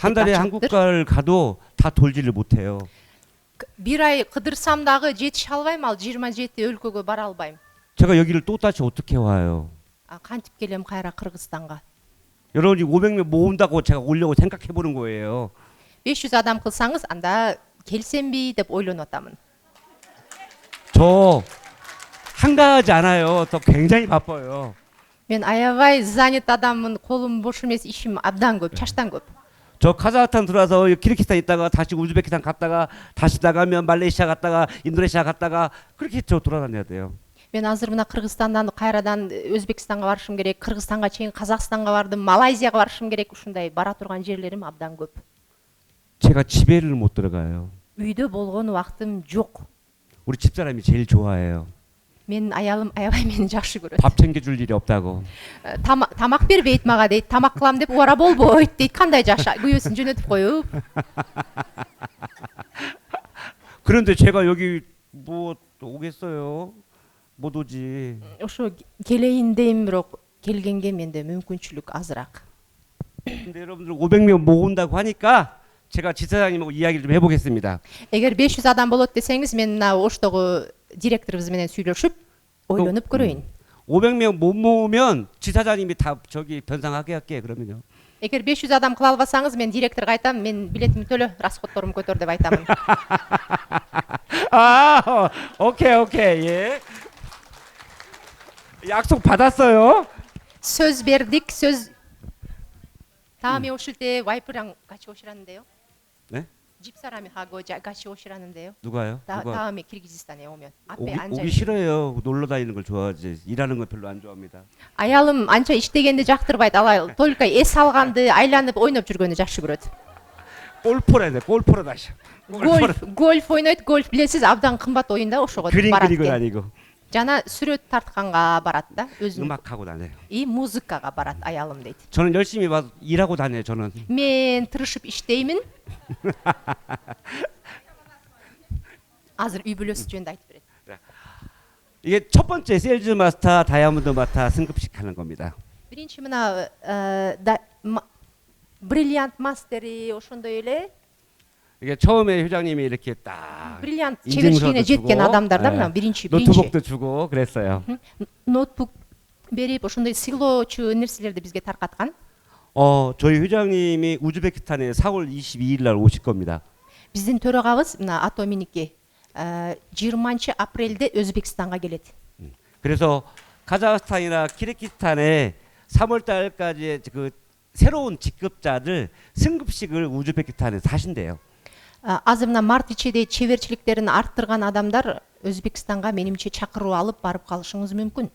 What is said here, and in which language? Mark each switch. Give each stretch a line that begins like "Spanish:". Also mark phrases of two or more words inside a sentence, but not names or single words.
Korean: 한 달에 한
Kyrgyz: ачыктыр.
Korean: 국가를 가도 다 돌지를 못해요.
Kyrgyz: Бир ай кыдырсам дагы жетише албайм, ал 27 өлкөгө бара албайм.
Korean: 제가 여기를 또 다시 어떻게 와요?
Kyrgyz: Кантип келем кайра Кыргызстанга?
Korean: 여러분이 500명 모은다고 제가 오려고 생각해 보는 거예요.
Kyrgyz: 500 адам кылсаңыз, анда келсемби деп ойлонуп атамын.
Korean: 저 한가하지 않아요. 저 굉장히 바빠요.
Kyrgyz: Мен аябай занят адаммын, колум бош эмес, ишим абдан көп, чаштан көп.
Korean: 저 카자흐스탄 들어와서 키르기스탄 있다가 다시 우즈베키스탄 갔다가 다시 나가면 말레이시아 갔다가 인도네시아 갔다가 그렇게 저 돌아다녀야 돼요.
Kyrgyz: Мен азыр мына Кыргызстандан кайрадан Өзбекстанга барышым керек, Кыргызстанга чейин Казакстанга бардым, Малайзияга барышым керек. Ушундай бара турган жерлерим абдан көп.
Korean: 제가 집에를 못 들어가요.
Kyrgyz: Үйдө болгон убактым жок.
Korean: 우리 집사람이 제일 좋아해요.
Kyrgyz: Менин аялым аябай мени жакшы көрөт.
Korean: 밥 챙겨줄 일이 없다고.
Kyrgyz: Тамак бербейт мага дейт. Тамак кылам деп убара болбойт дейт. Кандай жаша күйөөсүн жөнөтүп коюп.
Korean: 그런데 제가 여기 뭐 오겠어요? 못 오지.
Kyrgyz: Ошо келейин дейм, бирок келгенге менде мүмкүнчүлүк азыраак.
Korean: 근데 여러분들 500명 모은다고 하니까 제가 지사장님하고 이야기를 좀 해보겠습니다.
Kyrgyz: Эгер 500 адам болот десеңиз, мен мына Оштогу директорубуз менен сүйлөшүп ойлонуп көрөйүн.
Korean: 500명 못 모으면 지사장님이 다 저기 변상하게 할게 그러면요.
Kyrgyz: Эгер 500 адам кыла албасаңыз, мен директорго айтам, мен билетимди төлө, расходторумду көтөр деп айтамын.
Korean: 아, 오케이, 예. 약속 받았어요.
Kyrgyz: Сөз бердик, сөз.
Korean: 다음에 오실 때 와이프랑 같이 오시라는데요. 네? 집사람이 하고 같이 오시라는데요. 누가요? 누가? 다음에 키르기즈스탄에 오면 앞에 오기 앉아. 싫어요. 놀러 다니는 걸 좋아하지. 일하는 걸 별로 안 좋아합니다.
Kyrgyz: Аялым анча иштегенди жактырбайт. Ал только эс алганды, айланып ойноп жүргөндү жакшы көрөт.
Korean: 골프래, 골프로 다시.
Kyrgyz: Гольф ойнойт. Гольф билесиз, абдан кымбат оюн да, ошого
Korean: 그림
Kyrgyz: барат
Korean: 그리고
Kyrgyz: экен.
Korean: 다니고.
Kyrgyz: Жана сүрөт тартканга барат да, өзүнүн. 음악하고 다녀요. И музыкага барат аялым дейт.
Korean: 저는 열심히 와서 일하고 다녀요. 저는.
Kyrgyz: Мен тырышып иштеймин. Азыр үй бүлөсү жөнүндө айтып берет.
Korean: 이게 첫 번째 세일즈 마스터, 다이아몬드 마스터 승급식 하는 겁니다.
Kyrgyz: Биринчи мына бриллиант мастери ошондой эле.
Korean: 이게 처음에 회장님이 이렇게 딱
Kyrgyz: Бриллиант
Korean: 인증서도
Kyrgyz: чеберчилигине жеткен
Korean: 주고,
Kyrgyz: адамдар да,
Korean: 예,
Kyrgyz: мына биринчи.
Korean: 노트북도 주고 그랬어요.
Kyrgyz: Ноутбук берип, ошондой сыйлоочу нерселерди бизге таркаткан.
Korean: 저희 회장님이 우즈베키스탄에 4월 22일 날 오실 겁니다.
Kyrgyz: Биздин төрөгабыз мына ато миники 20 апрелде Өзбекстанга келет.
Korean: 그래서 카자흐스탄이나 키르기스탄에 3월 달까지 그 새로운 직급자들 승급식을 우즈베키스탄에서 하신대요.
Kyrgyz: Азыр мына март ичиде чеберчиликтерин арттырган адамдар Өзбекстанга менимче чакыруу алып барып калышыңыз мүмкүн.